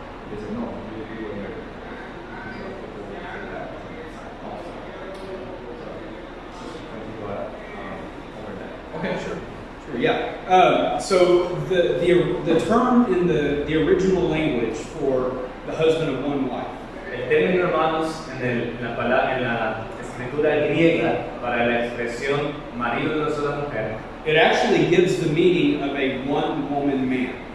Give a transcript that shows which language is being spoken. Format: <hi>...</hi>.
<en>They say, no, you are married. Okay, sure, yeah. So the term in the original language for the husband of one wife.</en> <es>El término, hermanos, en la escritura griega para la expresión marido de una sola mujer,</es> <en>It actually gives the meaning of a one-woman man.</en>